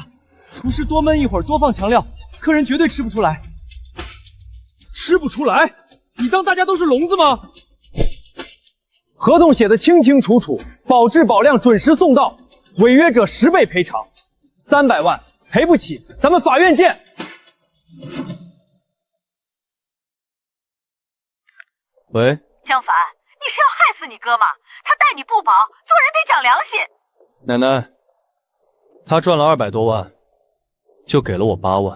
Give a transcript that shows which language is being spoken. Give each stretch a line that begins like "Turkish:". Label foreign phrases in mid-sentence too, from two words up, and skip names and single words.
Chinese: 廚師多燜一會兒，多放強料，客人絕對吃不出來。吃不出來？你當大家都是聾子嗎？合同寫的清清楚楚，保質保量，準時送到，違約者10倍賠償，300萬賠不起，咱們法院見。喂，江凡，你是要害死你哥吗？他待你不薄，做人得讲良心。奶奶，他賺了200多萬，就給了我8萬。